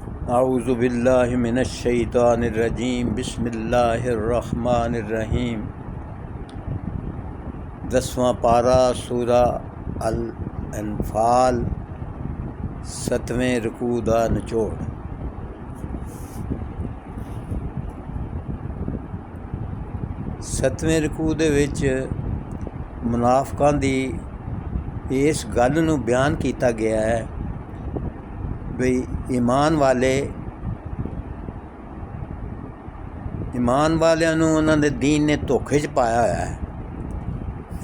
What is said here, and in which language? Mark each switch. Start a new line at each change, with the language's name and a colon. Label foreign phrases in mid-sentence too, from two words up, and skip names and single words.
Arabic: أعوذ بالله من الشيطان الرجيم بسم الله الرحمن الرحيم.
Punjabi: 10واں پارہ سورہ الانفال 7ویں رکوع دا نچوڑ. ستویں رکوع دے وچ منافقاں دی اس گل نوں بیان کیا گیا ہے بئی ایمان والیاں نوں انہاں دے دین نے دھوکے چ پایا ہویا ہے.